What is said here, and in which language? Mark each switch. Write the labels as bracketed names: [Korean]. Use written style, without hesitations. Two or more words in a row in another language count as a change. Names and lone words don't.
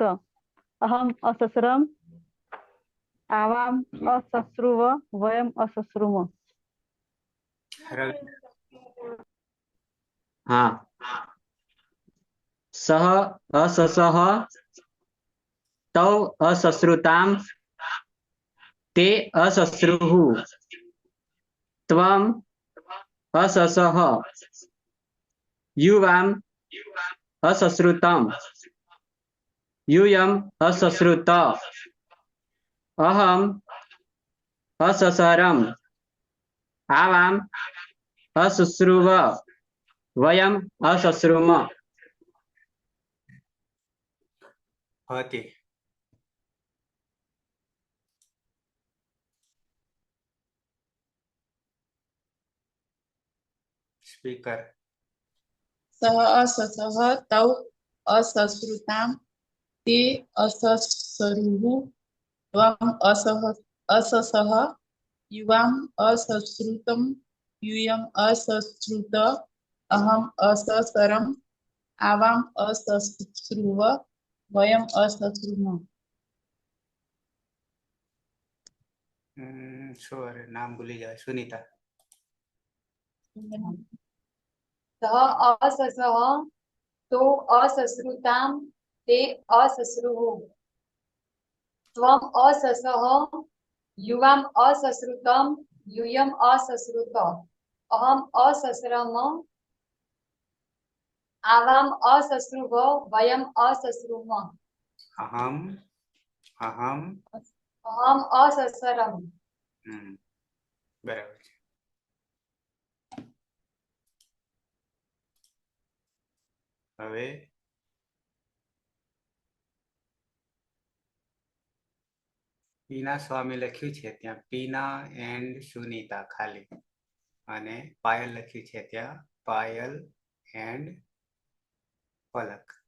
[Sanskrit] अहम् अससरम् आवाम् असश्रुव वयम् असश्रुम। [Hindi] हाँ। [Sanskrit] सः अससः तौ असश्रुतां તે અશશ્રુઃ ત્વમ અશસઃ યુવામ અશશ્રુતમ यूयम अशश्रुत अहम अशसरम आवाम अशुश्रुव वयम अशश्रुम [Gujarati] હતી સ્પીકર [Sanskrit] સહ અસસઃ તૌ અસશ્રુતામ તે અસસરુઃ ત્વમ અસસઃ યુવામ અસશ્રુતમ यूयम अशश्रुत अहम अशसरम आवाम अशश्रुव वयम अशश्रुम [Gujarati] સોરી નામ ભૂલી જાય સુનીતા [Sanskrit] સહ અસસઃ તો અસશ્રુતામ તે અસશ્રુઃ ત્વમ અસસઃ યુવામ અસશ્રુતમ यूयम अशश्रुत अहम अशस्रम आवाम अशश्रुव वयम अशश्रुम અહમ અહમ अहम अशस्रम [Gujarati] બરાબર છે હવે પીના સ્વામી લખ્યું છે ત્યાં પીના એન્ડ સુનીતા ખાલી અને પાયલ લખ્યું છે ત્યાં પાયલ એન્ડ પલક